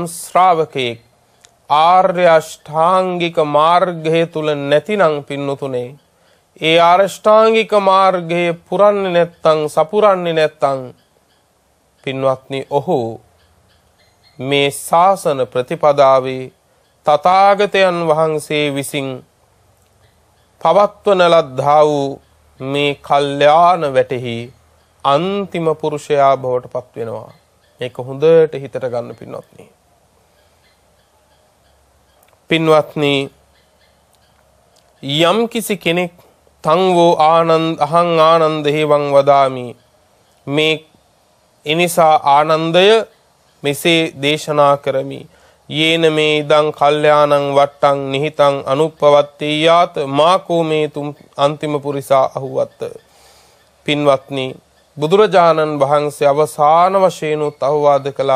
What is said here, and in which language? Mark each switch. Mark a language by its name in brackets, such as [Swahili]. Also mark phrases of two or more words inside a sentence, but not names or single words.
[Sinhala] ශ්‍රාවකෙක් ආර්ය අෂ්ටාංගික මාර්ගය තුල නැතිනම් පින්නතුනේ, ඒ ආරෂ්ඨාංගික මාර්ගයේ පුරන්නේ නැත්තම්, සපුරන්නේ නැත්තම් පින්වත්නි ඔහු මේ ශාසන ප්‍රතිපදාවේ තථාගතයන් වහන්සේ විසින් පවත්වන ලද්දා වූ මේ කල්යාණ වැටෙහි අන්තිම පුරුෂයා බවට පත් වෙනවා. මේක හොඳට හිතට ගන්න පින්වත්නි. පින්වත්නි, යම් කිසි කෙනෙක් [Pali] තංවෝ අහං ආනන්ද හේවං වදාමි, [Sinhala] මේ එනිසා ආනන්දය මෙසේ දේශනා කරමි. [Pali] යේන මේ ඉදං කල්යාණං වට්ටං නිහිතං අනුප්පවත්තේයාත මාකෝ මේ තුම් අන්තිම පුරිසා අහුවත්ත. [Sinhala] පින්වත්නි, බුදුරජාණන් වහන්සේ අවසාන වශයෙන් අවවාද කළා.